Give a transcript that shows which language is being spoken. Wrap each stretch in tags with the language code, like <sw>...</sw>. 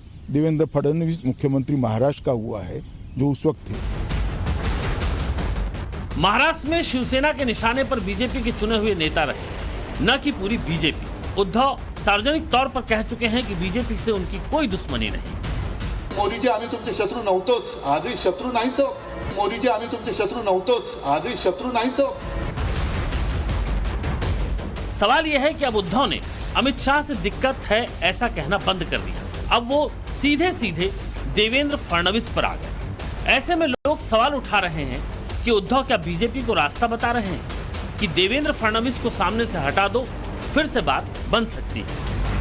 <hi>देवेंद्र फडणवीस मुख्यमंत्री महाराष्ट्र का हुआ है जो उस वक्त थे। महाराष्ट्र में शिवसेना के निशाने पर बीजेपी के चुने हुए नेता रहे, न कि पूरी बीजेपी। उद्धव सार्वजनिक तौर पर कह चुके हैं कि बीजेपी से उनकी कोई दुश्मनी नहीं।</hi> <mr>मोदीजी, आम्ही तुमचे शत्रू नव्हतोच, आजही शत्रू नाहीच। मोदीजी, आम्ही तुमचे शत्रू नव्हतोच, आजही शत्रू नाहीच।</mr> <hi>सवाल यह है कि अब उद्धव ने अमित शाह से दिक्कत है ऐसा कहना बंद कर दिया। अब वो सीधे सीधे देवेंद्र फडणवीस पर आ गए। ऐसे में लोग सवाल उठा रहे हैं कि उद्धव क्या बीजेपी को रास्ता बता रहे हैं कि देवेंद्र फडणवीस को सामने से हटा दो, फिर से बात बन सकती है।</hi>